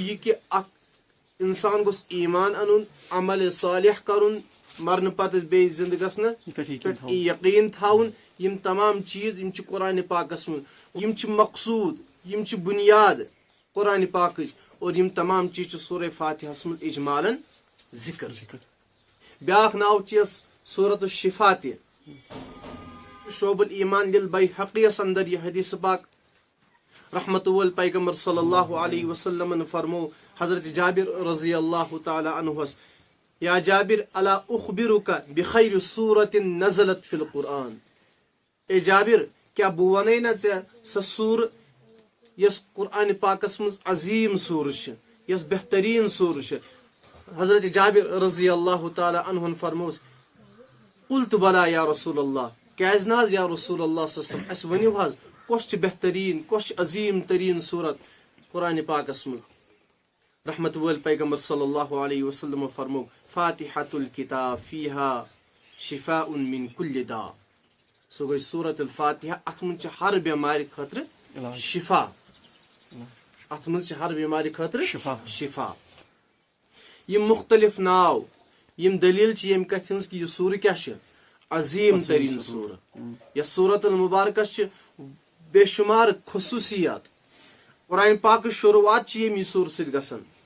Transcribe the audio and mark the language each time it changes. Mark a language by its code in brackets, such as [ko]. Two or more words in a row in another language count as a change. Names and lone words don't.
[ks] یہِ کہِ اکھ انسان گوٚژھ ایمان انُن عملِ صالح کرُن مرنہٕ پتہٕ بیٚیہِ زندٕ گژھنہٕ پٮ۪ٹھ یقیٖن تھاوُن یِم تمام چیٖز یِم چھِ قرآن پاکس منٛز یِم چھِ مقصوٗد یِم چھِ بُنیاد قرآن پاکٕچ اور یِم تمام چیٖز چھِ سورہ فاتحس منٛز اجمالن ذکر بیاکھ ناو چھِ یس سورۃ الشفا تہِ شعب الایمان للبیہقیَس اندر یہِ حدیث پاک رحمت وول پیغمبر [ar] صلی اللہ علیہ وسلمن [ks] فرمو حضرت جابر [ar] رضی اللہ تعالیٰ عنہس یا جابر الا اخبرک بخیر سورۃ نزلت فی القرآن [ks] اے جابر کیاہ بہٕ ونے نا ژےٚ سۄ سورٕ یۄس قرآن پاکس منٛز عظیٖم سورٕ چھِ یۄس بہتریٖن سورٕ چھِ حضرت جابر [ar] رضی اللہ تعالیٰ عنہن [ks] فرموس [ar] قلت بلا یا رسول اللہ [ks] کیازِ نہ حظ [ar] یا رسول اللہ صلی اللہ علیہ وسلم [ks] اسہِ ؤنِو حظ کۄس چھِ بہتریٖن کۄس چھِ عظیٖم تریٖن صوٗرت قرآن پاکس منٛز رحمت وٲلۍ پیغمبر [ar] صلی اللہ علیہ وسلم [ks] فرمو [ar] فاتحۃ الکتاب فیہا شفاء من کل داء [ks] سۄ گٔے سورۃ الفاتحہ اتھ منٛز چھِ ہر بٮ۪مارِ خٲطرٕ شفا اتھ منٛز چھِ ہر بٮ۪مارِ خٲطرٕ شفا یِم مختلف ناو یِم دلیٖل چھِ ییٚمہِ کتھِ ہٕنٛز کہِ یہِ سورہ کیاہ چھِ عظیٖم تریٖن سورہ یتھ سورۃ المبارکس چھِ بے شُمار خصوٗصیات قرآن پاکٕچ شروعات چھِ ییٚمہِ سورٕ سۭتۍ گژھان